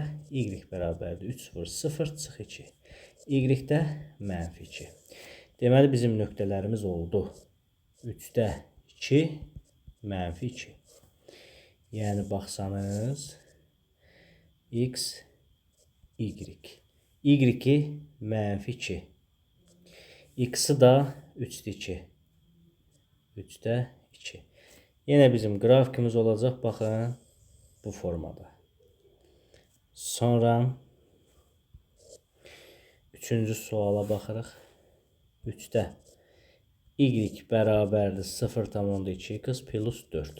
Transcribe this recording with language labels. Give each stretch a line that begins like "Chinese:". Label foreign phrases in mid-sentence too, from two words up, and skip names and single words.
Azerbaijani: Y bərabərdir 3 vur 0 çıx 2. Y-də -2. Deməli, bizim nöqtələrimiz oldu. 3-də 2, -2. Yəni, baxsanız, x, y. Y-i -2. X-i da 3-də 2. 3-də 2. Yenə bizim qrafikimiz olacaq, baxın, bu formada. Sonra üçüncü suala baxırıq. 3-də y bərabərdir 0,2x plus 4.